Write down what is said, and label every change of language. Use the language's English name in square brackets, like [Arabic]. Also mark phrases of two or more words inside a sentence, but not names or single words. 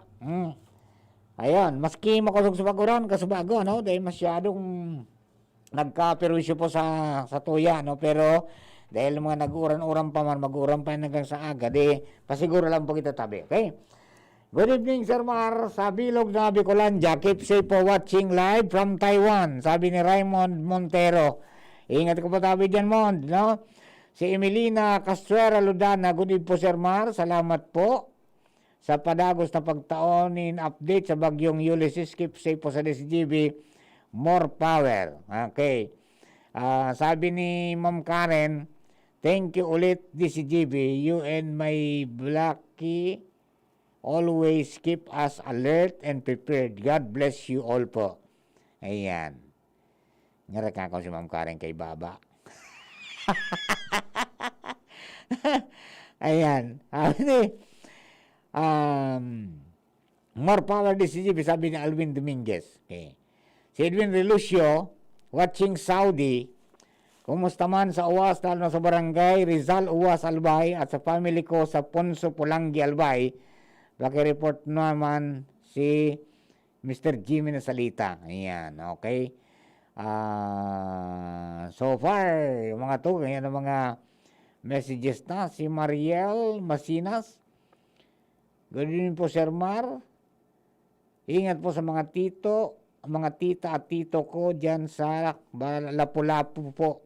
[Bikol] Ayun, maski makusog sa paguran, kasubago, no? Day masyadong nagkaperwisyo po sa tuya, no? Pero dahil mga nag-uran-uran pa man, mag-uran pa hanggang sa aga, di pasiguro lang po kita Tabi, okay? [English] Good evening, [Bikol] Sir Mar. Sa Bilog na Bicolandia, [English] keep safe for watching live from Taiwan. [Bikol] Sabi ni Raymond Montero. Ingat ko po Tabi dyan, Mond, no? Si Emelina Castuera Ludana, [English] good evening [Bikol] po, Sir Mar. Salamat po sa padagos na pagtaonin update sa bagyong Ulysses. [English] Keep safe [Bikol] po sa DCGB. [English] More power. Okay. [Bikol] Sabi ni Ma'am Karen, [English] thank you ulit DCGB. You and my Blackie always keep us alert and prepared. God bless you all po. Ayan. [Bikol] Ngarak ako si Ma'am Karen kay Baba. Ayan. [English] More power [Bikol] DCGB, sabi ni Alvin Dominguez. Okay. Si Edwin Relucio, watching Saudi. Kumusta man sa UWAS, lalo na sa barangay Rizal UWAS Albay at sa family ko sa Ponso Pulangi Albay. [Filipino] Paki-report naman si Mr. Jimmy na salita. [Bikol] Ayan, okay. [English] So far, [Filipino] yung mga to, ganyan ang mga messages na. [Bikol] Si Mariel Masinas, [English] good evening [Bikol] po, Sir Mar. [Filipino] Ingat po sa mga tito, mga tita at tito ko dyan sa Lapu-Lapu po.